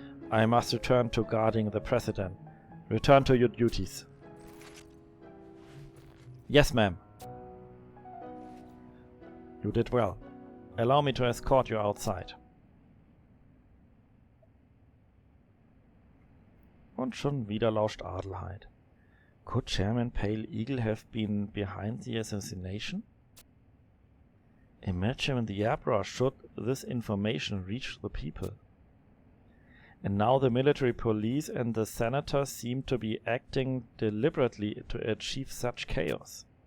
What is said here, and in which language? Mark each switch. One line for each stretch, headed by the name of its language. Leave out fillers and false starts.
English: I must return to guarding the President. Return to your duties. Yes, ma'am. You did well. Allow me to escort you outside.
German: Und schon wieder lauscht Adelheid.
English: Could Chairman Pale Eagle have been behind the assassination? Imagine the uproar should this information reach the people. And now the military police and the senator seem to be acting deliberately to achieve such chaos.